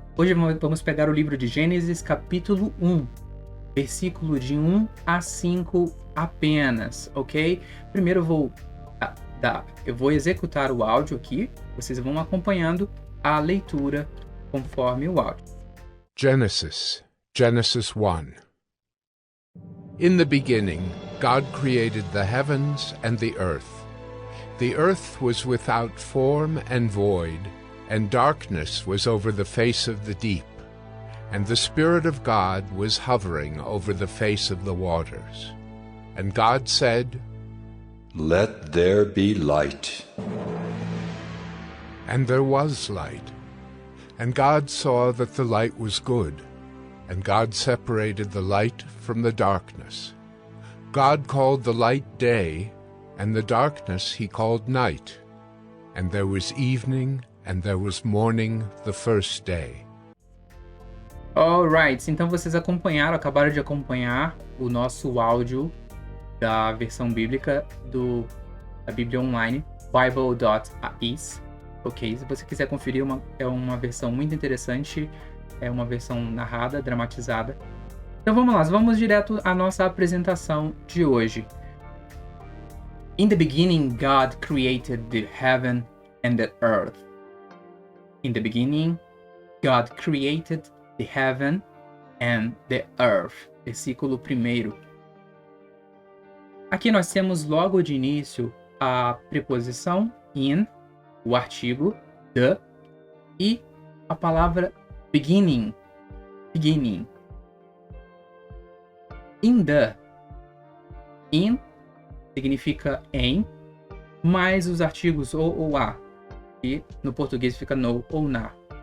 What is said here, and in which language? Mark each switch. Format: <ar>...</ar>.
<pt>Hoje vamos pegar o livro de Gênesis, capítulo 1, versículo de 1 a 5 apenas, ok? Primeiro eu vou executar o áudio aqui, vocês vão acompanhando a leitura conforme o áudio.</pt> <en>Genesis 1. In the beginning, God created the heavens and the earth. The earth was without form and void, and darkness was over the face of the deep, and the Spirit of God was hovering over the face of the waters. And God said, "Let there be light." And there was light. And God saw that the light was good, and God separated the light from the darkness. God called the light day, and the darkness he called night. And there was evening, and there was morning the first day. Alright,</en> <pt>então vocês acabaram de acompanhar o nosso áudio da versão bíblica da Bíblia Online, bible.is, ok? Se você quiser conferir, é uma versão muito interessante, é uma versão narrada, dramatizada. Então vamos lá, vamos direto à nossa apresentação de hoje.</pt> <en>In the beginning, God created the heaven and the earth. In the beginning, God created the heaven and the earth.</en> <pt>Versículo 1. Aqui nós temos logo de início a preposição in, o artigo the e a palavra beginning. Beginning. In significa em, mais os artigos ou a, e no português fica no ou na.</pt>